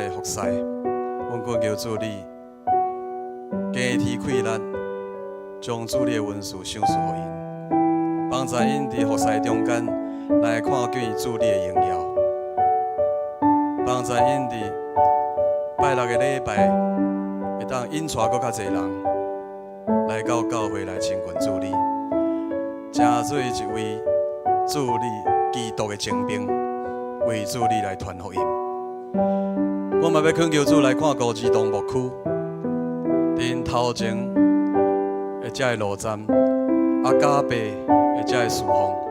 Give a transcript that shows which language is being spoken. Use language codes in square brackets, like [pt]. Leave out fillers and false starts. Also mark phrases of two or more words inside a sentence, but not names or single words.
[nan] 个服侍，阮恳求主你加添开力，将主你的恩赐赏赐予因，帮助因伫服侍中间来看见主你的荣耀，帮助因伫拜六的礼拜会当引带搁较侪人来到教会来亲近主你，成做一位主你基督的精兵，为主你来传福音。我嘛要恳求主来看顾儿童牧区，伫因头前的这个路站，阿加贝的这个侍奉，